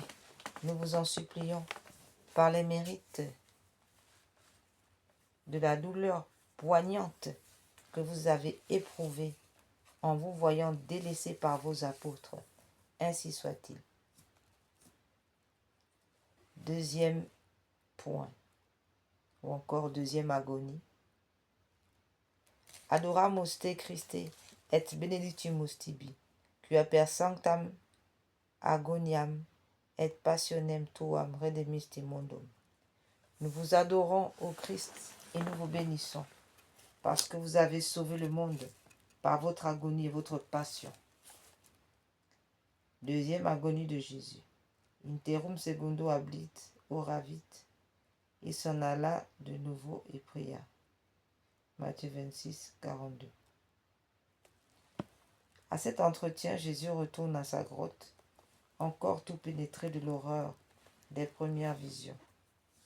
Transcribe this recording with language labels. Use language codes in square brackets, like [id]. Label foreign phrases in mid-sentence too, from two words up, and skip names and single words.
[fr] Nous vous en supplions par les mérites de la douleur poignante que vous avez éprouvée en vous voyant délaissés par vos apôtres. Ainsi soit-il. Deuxième point, ou encore deuxième agonie. [la] Adoramus te Christe et benedictimus tibi, quia per sanctam agoniam et passionem tuam redemisti mondum. [fr] Nous vous adorons, ô Christ, et nous vous bénissons, parce que vous avez sauvé le monde par votre agonie et votre passion. Deuxième agonie de Jésus. [la] Interum secundo hablit, oravit, [fr] il s'en alla de nouveau et pria. Matthieu 26, 42. À cet entretien, Jésus retourne à sa grotte, encore tout pénétré de l'horreur des premières visions.